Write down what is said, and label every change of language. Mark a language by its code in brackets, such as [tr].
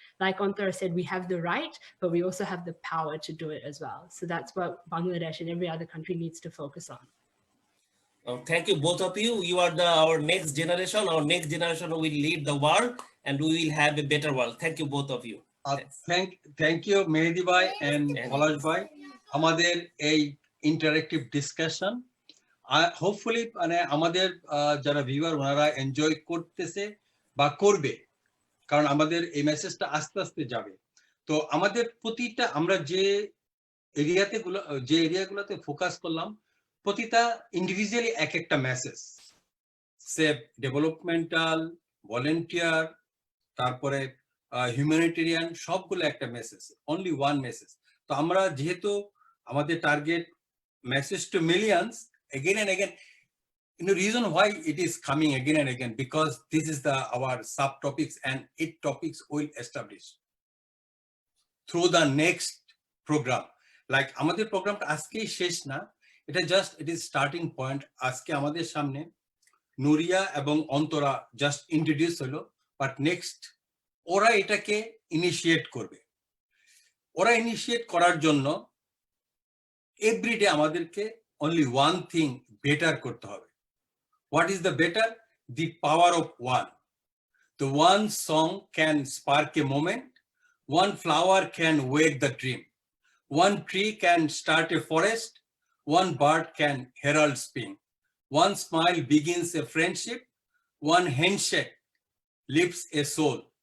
[en] Like Antara said, we have the right, but we also have the power to do it as well. So that's what Bangladesh and every other country needs to focus on. Thank you, both of you. You are our next generation. Our next generation will lead the world, and we will have a better world. Thank you, both of you. Thank you, Mehdi bhai and And- Palash bhai. [bn] আমাদের এই interactive discussion hopefully মানে আমাদের যারা viewer ওনারা enjoy করতেছে বা করবে, কারণ আমাদের এই মেসেজটা আস্তে আস্তে যাবে। তো আমাদের প্রতিটা আমরা যে এরিয়াগুলোতে ফোকাস করলাম, প্রতিটা ইন্ডিভিজুয়ালি এক একটা মেসেজ, সেফ ডেভেলপমেন্টাল, ভলেন্টিয়ার, তারপরে হিউম্যানিটেরিয়ান, সবগুলো একটা মেসেজ, অনলি ওয়ান মেসেজ। তো আমরা যেহেতু আমাদের target message to millions, [en] again and again, reason why it is coming again and again, because this is our subtopics, and it topics will establish through the next program. [bn] Like আমাদের প্রোগ্রামটা আজকেই শেষ না, এটা just it is starting point. আজকে আমাদের সামনে নুরিয়া এবং অন্তরা জাস্ট ইন্ট্রোডিউস হলো, বাট নেক্সট ওরা এটাকে ইনিশিয়েট করবে। ওরা ইনিশিয়েট করার জন্য এভরিডে আমাদেরকে [en] only one thing better [bn] করতে হবে। [en] What is the better? The power of one. The one song can spark a moment. One flower can wake the dream. One tree can start a forest. One bird can herald spring. One smile begins a friendship. One handshake lifts a soul.